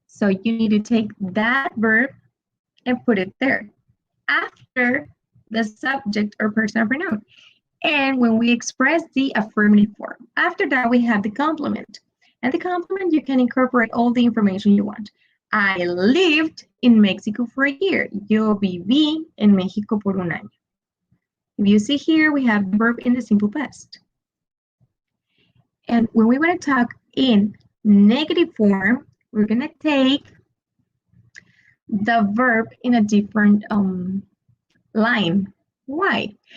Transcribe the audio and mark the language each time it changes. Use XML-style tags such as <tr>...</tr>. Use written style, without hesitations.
<en>So you need to take that verb and put it there after the subject or personal pronoun. And when we express the affirmative form, after that we have the complement. And the complement, you can incorporate all the information you want. I lived in Mexico for a year.</en> <es>Yo viví en México por un año.</es> <en>If you see here, we have the verb in the simple past. And when we want to talk in negative form, we're going to take the verb in a different line. Why?</en>